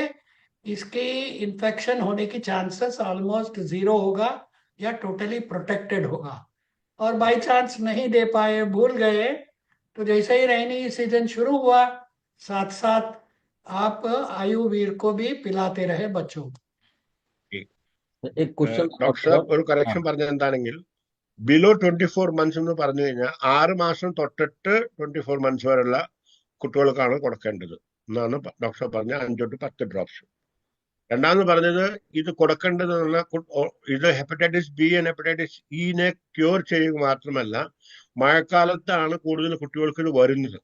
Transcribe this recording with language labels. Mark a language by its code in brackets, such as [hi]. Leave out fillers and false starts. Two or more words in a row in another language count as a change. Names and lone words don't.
[hi] इसकी इन्फेक्शन होने की चांसेस ऑलमोस्ट 0 होगा या [en] totally protected [hi] होगा. और [en] by chance [hi] नहीं दे पाए, भूल गए, तो जैसे ही [en] rainy season [hi] शुरू हुआ साथ साथ आप आयुवीर को भी पिलाते रहे बच्चों को. एक क्वेश्चन [ml] ഡോക്ടർ ഒരു കറക്ഷൻ പറഞ്ഞത് എന്താണെങ്കിൽ [en] below 24 months [ml] എന്ന് പറഞ്ഞു കഴിഞ്ഞാൽ 6 മാസം തൊട്ടിട്ട് 24 മന്ത്സ് വരെയുള്ള കുട്ടികൾക്കാണ് കൊടുക്കേണ്ടത് എന്നാണ് ഡോക്ടർ പറഞ്ഞ [en] 5 to 10 drops. [ml] രണ്ടാമത് പറഞ്ഞത് ഇത് കൊടുക്കേണ്ടതെന്നുള്ള ഇത് [en] hepatitis B and hepatitis [ml] ഇനെ ക്യൂർ ചെയ്യുക മാത്രമല്ല, മഴക്കാലത്താണ് കൂടുതൽ കുട്ടികൾക്ക് ഇത് വരുന്നത്.